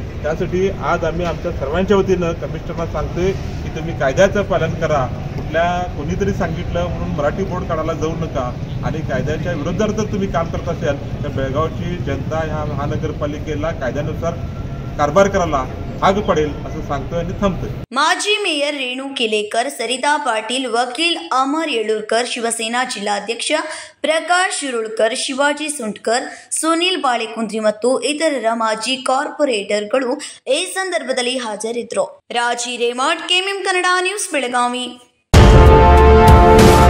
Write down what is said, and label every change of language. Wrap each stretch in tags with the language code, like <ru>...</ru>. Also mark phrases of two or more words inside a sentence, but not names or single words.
<mr>त्यासाठी आज आम्ही आमच्या सर्वांच्या वतीनं कमिशनरना सांगतोय की तुम्ही कायद्याचं पालन करा. कोणीतरी सांगितलं म्हणून मराठी बोर्ड काढायला जाऊ नका आणि कायद्याच्या विरोधात जर तुम्ही काम करत असाल तर बेळगावची जनता ह्या महानगरपालिकेला कायद्यानुसार कारभार करायला भाग पडेल असं सांगतोय आणि थांबतोय.</mr> <kn>माजी ಮೇಯರ್ ರೇಣು ಕೆಲೇಕರ್, ಸರಿತಾ ಪಾಟೀಲ್, ವಕೀಲ್ ಅಮರ್ ಯಳೂರ್ಕರ್, ಶಿವಸೇನಾ ಜಿಲ್ಲಾಧ್ಯಕ್ಷ ಪ್ರಕಾಶ್ ಶಿರೋಳ್ಕರ್, ಶಿವಾಜಿ ಸುಂಟ್ಕರ್, ಸುನಿಲ್ ಬಾಳೆಕುಂದ್ರಿ ಮತ್ತು ಇತರರ ಮಾಜಿ ಕಾರ್ಪೊರೇಟರ್ಗಳು ಈ ಸಂದರ್ಭದಲ್ಲಿ ಹಾಜರಿದ್ದರು. ರಾಜಿ ರೇಮಾಡ್, ಕೆಎಂಎಂ ಕನ್ನಡ ನ್ಯೂಸ್, ಬೆಳಗಾವಿ.</kn>